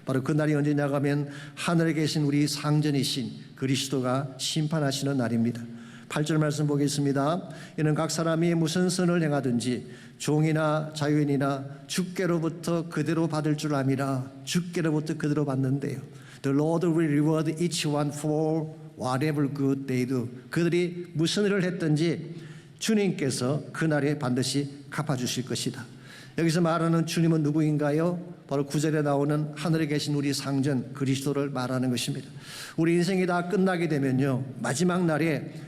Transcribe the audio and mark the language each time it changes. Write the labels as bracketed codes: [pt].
[ko] 바로 그 날이 언제냐고 하면 하늘에 계신 우리 상전이신 그리스도가 심판하시는 날입니다. 8절 말씀 보겠습니다. 이는 각 사람이 무슨 선을 행하든지 종이나 자유인이나 주께로부터 그대로 받을 줄 암이라. 주께로부터 그대로 받는데요. [en] The Lord will reward each one for whatever good they do. [ko] 그들이 무슨 일을 했든지 주님께서 그날에 반드시 갚아주실 것이다. 여기서 말하는 주님은 누구인가요? 바로 9절에 나오는 하늘에 계신 우리 상전 그리스도를 말하는 것입니다. 우리 인생이 다 끝나게 되면요, 마지막 날에